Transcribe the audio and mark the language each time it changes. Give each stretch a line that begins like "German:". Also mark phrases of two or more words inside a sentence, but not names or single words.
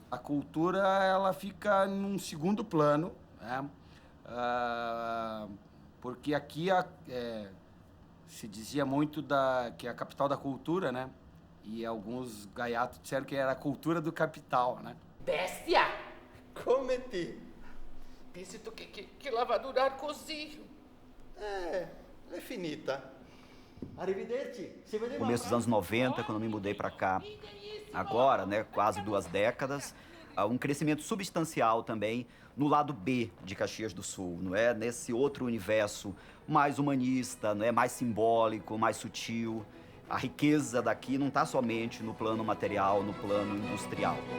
Portuguese: A cultura, ela fica num segundo plano, né? Porque aqui se dizia muito que é a capital da cultura, né? E alguns gaiatos disseram que era a cultura do capital, né?
Venetian: Bestia! Come ti? Visto che la va a durar così. É finita. Arrivederci. Se vediamo.
Portuguese: Começo dos anos 90, quando me mudei para cá, agora, né, quase 2 décadas, um crescimento substancial também no lado B de Caxias do Sul, não é? Nesse outro universo mais humanista, não é? Mais simbólico, mais sutil. A riqueza daqui não está somente no plano material, no plano industrial.